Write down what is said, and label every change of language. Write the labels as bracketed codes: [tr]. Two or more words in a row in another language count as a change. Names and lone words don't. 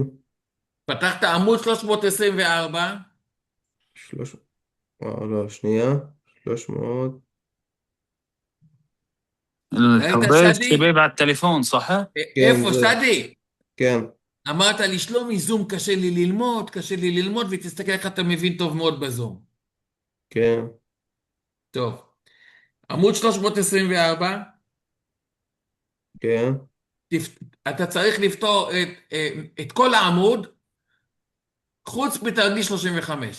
[he] פתחת עמוד 324. לא, שנייה. 300. [ar] الحبيت [he] שדי? [ar] شباب على التليفون صح؟ [he] איפה, זה- שדי? כן. אמרת לי, שלומי, זום קשה לי ללמוד, ותסתכל איך אתה מבין טוב מאוד בזום. כן. טוב. עמוד 324, כן. אתה צריך לפתור את כל העמוד, חוץ מתרגיל 35.